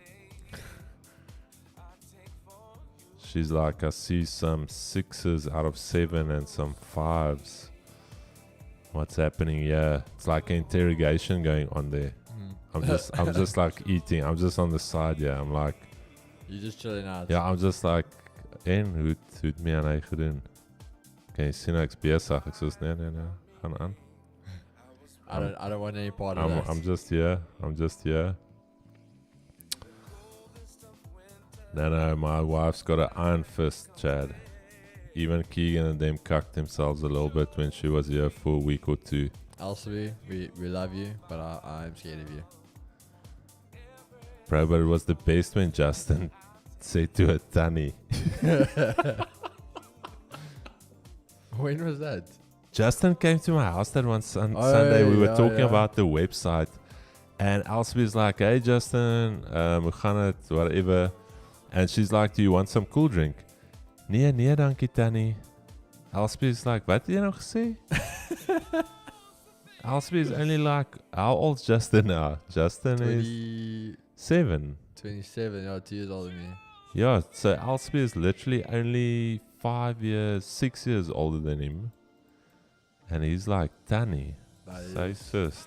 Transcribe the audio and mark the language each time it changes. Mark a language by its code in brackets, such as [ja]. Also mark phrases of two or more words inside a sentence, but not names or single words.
[en] She's like, I see some 6s out of 7 and some 5s. What's happening here? It's like an interrogation going on there. I'm just like eating. I'm just on the side, yeah. I'm like, You're just chilling out. ja, I'm just like, [af] en hoe het my aan hy gedoen? Kan jy sien ek's besig? Ek sê nee, gaan aan. [en] I don't want any part of that. I'm just here. No, my wife's got an iron fist, Chad. Even Keegan and them cucked themselves a little bit when she was here for a week or two. Elsie, we love you, but I'm scared of you. Bro, but it was the best when Justin said to her, Tanny. When was that? Justin came to my house that one Sunday. We were talking yeah. about the website. And Elsie's like, hey, Justin, [af] hoe gaan het, [en] whatever. And she's like, do you want some cool drink? [af] Nee, dankie, Tanny. [en] Elsie's like, [af] wat het jy nou gesê? [en] Elsie is only like, how old's Justin now? Justin is 7. 27, yeah, 2 years older than me. Yeah, so Elsie is literally only 6 years older than him. And he's like, Tanny. Say sis.